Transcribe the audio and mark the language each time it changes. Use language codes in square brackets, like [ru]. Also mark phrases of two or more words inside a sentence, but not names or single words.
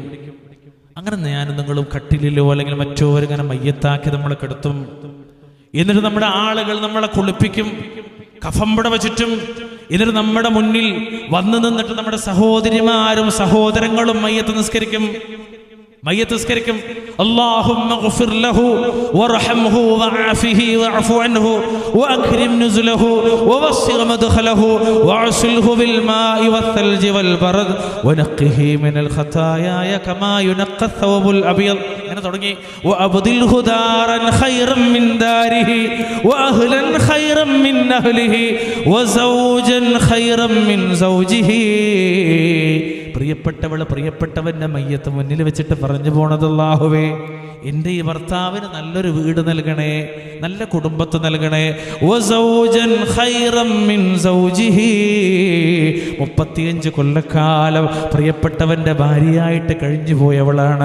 [ml] അങ്ങനെ ഞാനും നിങ്ങളും കട്ടിലിലോ അല്ലെങ്കിൽ മറ്റോ ഇങ്ങനെ മയ്യത്താക്കി നമ്മളെ കിടത്തും. എന്നിട്ട് നമ്മുടെ ആളുകൾ നമ്മളെ കുളിപ്പിക്കും, കഫംപുട വച്ചിട്ടും. എന്നിട്ട് നമ്മുടെ മുന്നിൽ വന്നു നിന്നിട്ട് നമ്മുടെ സഹോദരിമാരും സഹോദരങ്ങളും മയ്യത്ത് നിസ്കരിക്കും. [ar] اللهم اغفر له وارحمه وعافه واعف عنه واكرم نزله ووسع مدخله واغسله بالماء والثلج والبرد ونقه من الخطايا كما ينقى الثوب الابيض. [ml] അങ്ങനെ തുടങ്ങി [ar] وابدله دارا خيرا من داره واهلا خيرا من اهله وزوجا خيرا من زوجه. [ml] പ്രിയപ്പെട്ടവള് പ്രിയപ്പെട്ടവന്റെ മയ്യത്ത് മുന്നിൽ വെച്ചിട്ട് പറഞ്ഞു പോണത്, അല്ലാഹുവേ എൻ്റെ ഈ ഭർത്താവിന് നല്ലൊരു വീട് നൽകണേ, നല്ല കുടുംബത്തെ നൽകണേ. 35 കൊല്ലക്കാലം പ്രിയപ്പെട്ടവന്റെ ഭാര്യയായിട്ട് കഴിഞ്ഞു പോയവളാണ്.